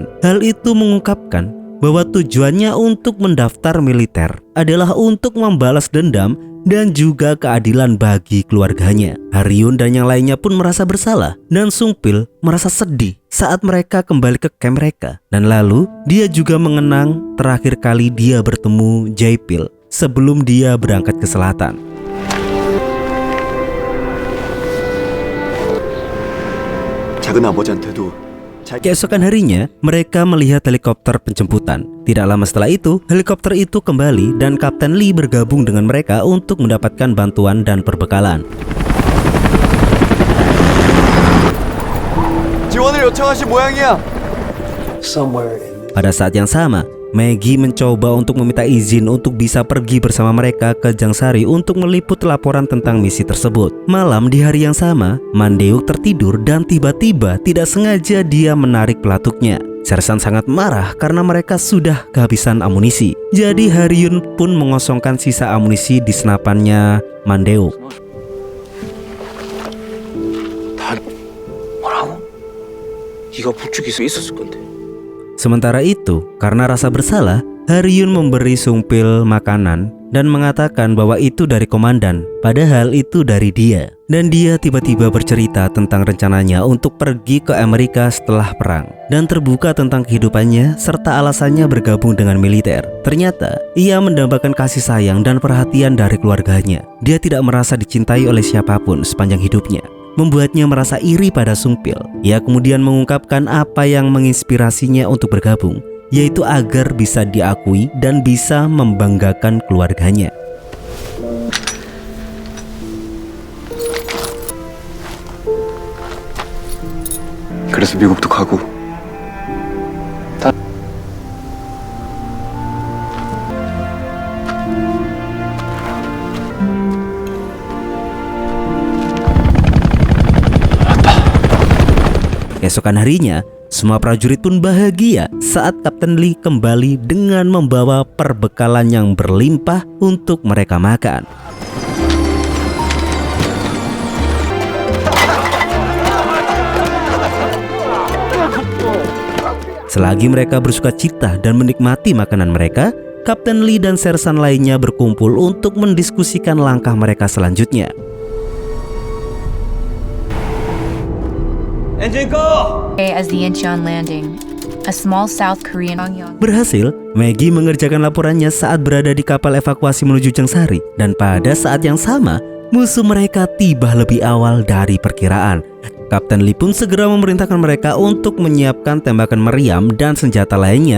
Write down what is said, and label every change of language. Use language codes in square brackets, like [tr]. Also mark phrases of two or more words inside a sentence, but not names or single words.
[id] Hal itu mengungkapkan bahwa tujuannya untuk mendaftar militer adalah untuk membalas dendam dan juga keadilan bagi keluarganya. Haryun dan yang lainnya pun merasa bersalah dan Sungpil merasa sedih saat mereka kembali ke camp mereka. Dan lalu dia juga mengenang terakhir kali dia bertemu Jae-pil sebelum dia berangkat ke selatan. [ko] 작은 아버지한테도 [id] Keesokan harinya, mereka melihat helikopter penjemputan. Tidak lama setelah itu, helikopter itu kembali dan Kapten Lee bergabung dengan mereka untuk mendapatkan bantuan dan perbekalan. [ko] 지원을 요청하신 모양이야. [id] Pada saat yang sama, Maggie mencoba untuk meminta izin untuk bisa pergi bersama mereka ke Jangsari untuk meliput laporan tentang misi tersebut. Malam di hari yang sama, Mandeuk tertidur dan tiba-tiba tidak sengaja dia menarik pelatuknya. Sersan sangat marah karena mereka sudah kehabisan amunisi. Jadi Haryun pun mengosongkan sisa amunisi di senapannya Mandeuk. [ko] 뭐라고? 이거 북쪽에서 있었을 건데. [id] Sementara itu, karena rasa bersalah, Haryun memberi Sungpil makanan dan mengatakan bahwa itu dari komandan, padahal itu dari dia. Dan dia tiba-tiba bercerita tentang rencananya untuk pergi ke Amerika setelah perang dan terbuka tentang kehidupannya serta alasannya bergabung dengan militer. Ternyata, ia mendambakan kasih sayang dan perhatian dari keluarganya. Dia tidak merasa dicintai oleh siapapun sepanjang hidupnya, membuatnya merasa iri pada Sungpil. Ia kemudian mengungkapkan apa yang menginspirasinya untuk bergabung, yaitu agar bisa diakui dan bisa membanggakan keluarganya. [ko] 그래서 미국도 가고. [id] Keesokan harinya, semua prajurit pun bahagia saat Kapten Lee kembali dengan membawa perbekalan yang berlimpah untuk mereka makan. Selagi mereka bersuka cita dan menikmati makanan mereka, Kapten Lee dan sersan lainnya berkumpul untuk mendiskusikan langkah mereka selanjutnya. [en] As the Incheon landing, a small South Korean [id] Berhasil, Maggie mengerjakan laporannya saat berada di kapal evakuasi menuju Jangsari. Dan pada saat yang sama, musuh mereka tiba lebih awal dari perkiraan. Kapten Lee pun segera memerintahkan mereka untuk menyiapkan tembakan meriam dan senjata lainnya.